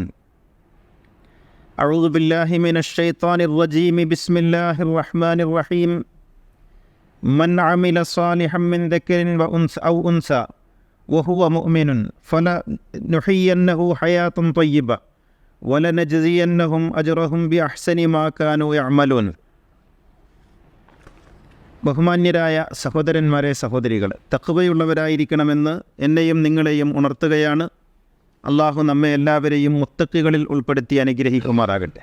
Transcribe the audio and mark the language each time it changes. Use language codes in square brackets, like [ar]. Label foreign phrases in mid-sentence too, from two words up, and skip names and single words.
[ar] أعوذ بالله من الشيطان الرجيم. بسم الله الرحمن الرحيم. من عمل صالحا من ذكر أو أنثى وهو مؤمن فلنحيينه حياة طيبة ولنجزينهم أجرهم بأحسن ما كانوا يعملون. [ml] ബഹുമാന്യരായ സഹോദരന്മാരെ, സഹോദരികൾ, തഖ്വയുള്ളവരായിരിക്കണമെന്ന് എന്നെയും നിങ്ങളെയും ഉണർത്തുകയാണ്. അള്ളാഹു നമ്മെ എല്ലാവരെയും മുത്തഖികളിൽ ഉൾപ്പെടുത്തി അനുഗ്രഹിക്കുമാറാകട്ടെ.